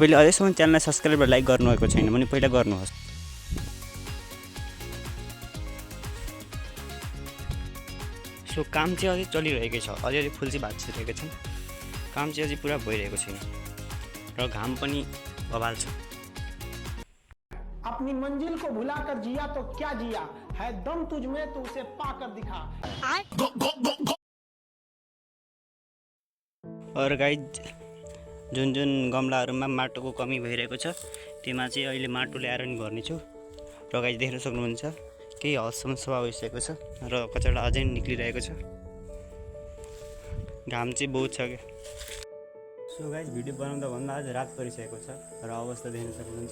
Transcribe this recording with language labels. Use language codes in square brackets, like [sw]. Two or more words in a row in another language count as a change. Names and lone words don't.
[ne] तपाईँले अहिलेसम्म च्यानललाई सब्सक्राइब र लाइक गर्नुभएको छैन भने पहिला गर्नुहोस्। सो काम चाहिँ अझै चलिरहेकै छ, अलिअलि फुल चाहिँ भाँचिरहेको छन्, काम चाहिँ अझै पुरा भइरहेको छैन र घाम पनि बवाल छ। [hi] अपनी मंजिल को भुलाकर जिया तो क्या जिया है दम तुझ में तो उसे पाकर दिखा। [ne] और गाइस जुन गमलाहरूमा माटोको कमी भइरहेको छ त्यसमा चाहिँ अहिले माटो ल्याएर नि भर्नेछु। र गाइस देख्न सक्नुहुन्छ केही हदसम्म सफा भइसकेको छ र कचडा अझै निक्लिरहेको छ। घाम चाहिँ बहुत छ क्या। सो गाइस भिडियो बनाउँदा भन्दा आज रात परिसकेको छ र अवस्था देख्न सक्नुहुन्छ।